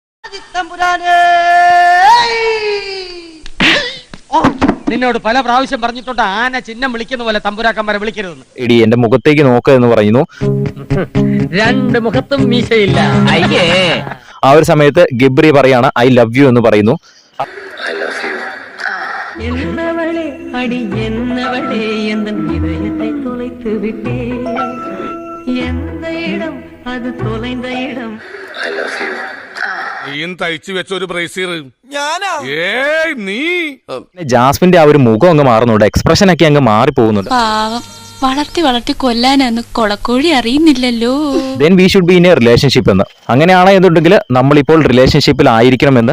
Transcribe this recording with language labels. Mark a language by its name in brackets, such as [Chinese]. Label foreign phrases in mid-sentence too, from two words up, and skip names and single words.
[Malayalam] നിന്നോട് പല പ്രാവശ്യം പറഞ്ഞിട്ടുണ്ട് ആന ചിഹ്നം വിളിക്കുന്ന പോലെ തമ്പുരാക്കന്മാരെ വിളിക്കരുതെന്ന്. എടി എന്റെ മുഖത്തേക്ക് നോക്കുക എന്ന് പറയുന്നു. രണ്ട് മുഖത്തും മീശയില്ല. അയ്യേ. ആ ഒരു സമയത്ത് ഗബ്രി പറയാണ് [English] I love you [Malayalam] എന്ന് പറയുന്നു. [Tamil] என்னவளே அடி என்னவளே எந்தன் இதயத்தை தொலைத்து விட்டே எந்த இடம் அது தொலைந்த இடம் [Malayalam] നീയും തയ്ച്ചു വെച്ച ഒരു ബ്രേസിയർ നീ. ജാസ്മിന്റെ ആ ഒരു മുഖം അങ്ങ് മാറുന്നുണ്ട്, എക്സ്പ്രഷൻ ഒക്കെ അങ്ങ് മാറി പോകുന്നുണ്ട്. പാവം, വളർത്തി വളർത്തി കൊല്ലാനാന്ന് കൊളക്കോഴി അറിയുന്നില്ലല്ലോ. [English] then we should be in a relationship എന്ന്. [Malayalam] അങ്ങനെയാണെന്നുണ്ടെങ്കിൽ നമ്മളിപ്പോൾ റിലേഷൻഷിപ്പിൽ ആയിരിക്കണമെന്ന്.